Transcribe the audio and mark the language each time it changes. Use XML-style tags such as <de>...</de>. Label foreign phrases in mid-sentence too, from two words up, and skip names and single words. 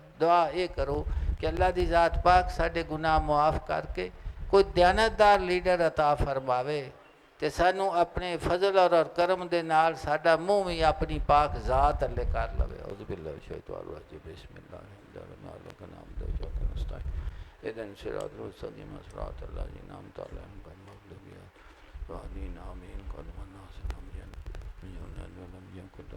<pa>دعا یہ کرو کہ اللہ دی ذات پاک ساڈے گناہ معاف کر کے کوئی دیانتدار لیڈر عطا فرماوے تے سانو اپنے فضل اور کرم دے نال ساڈا منہ بھی اپنی پاک ذات اللہ کر لوے۔</pa> <ar>اعوذ باللہ من الشیطان الرجیم، بسم اللہ الرحمن الرحیم، اہدنا الصراط المستقیم صراط الذین انعمت علیہم غیر المغضوب المغضوب عليهم ولا الضالين آمين. قل هو الله أحد لم يلد ولم يولد ولم يكن له</ar>